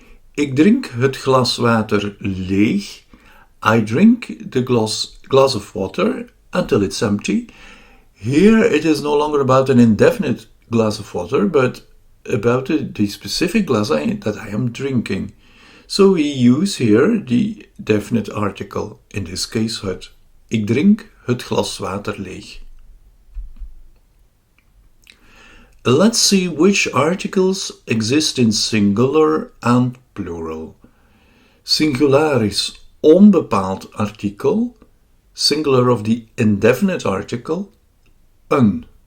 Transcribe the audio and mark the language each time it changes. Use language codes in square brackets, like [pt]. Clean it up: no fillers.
[nl] Ik drink het glas water leeg. [en] I drink the glass of water until it's empty. Here it is no longer about an indefinite glass of water, but about the specific glass that I am drinking. So we use here the definite article, in this case het. [nl] Ik drink het glas water leeg. [en] Let's see which articles exist in singular and plural. Singular is onbepaald artikel, singular of the indefinite article, een.